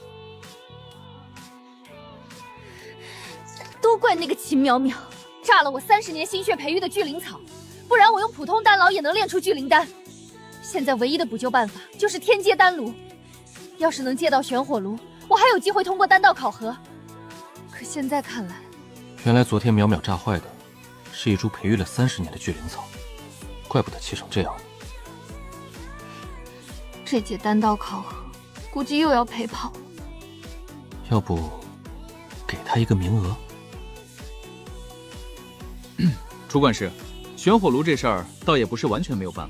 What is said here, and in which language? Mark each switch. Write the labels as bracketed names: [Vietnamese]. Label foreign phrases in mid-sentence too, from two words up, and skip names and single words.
[Chinese] 都怪那個秦淼淼，炸了我30年心血培育的聚靈草，不然我用普通丹爐也能煉出聚靈丹。現在唯一的補救辦法就是天階丹爐，要是能借到玄火爐，我還有機會通過丹道考核。可現在看來，原來昨天淼淼炸壞的是一株培育了30年的聚靈草，怪不得氣成這樣。這屆丹道考核估計又要陪跑了。要不給他一個名額？楚管事，玄火爐這事兒倒也不是完全沒有辦法。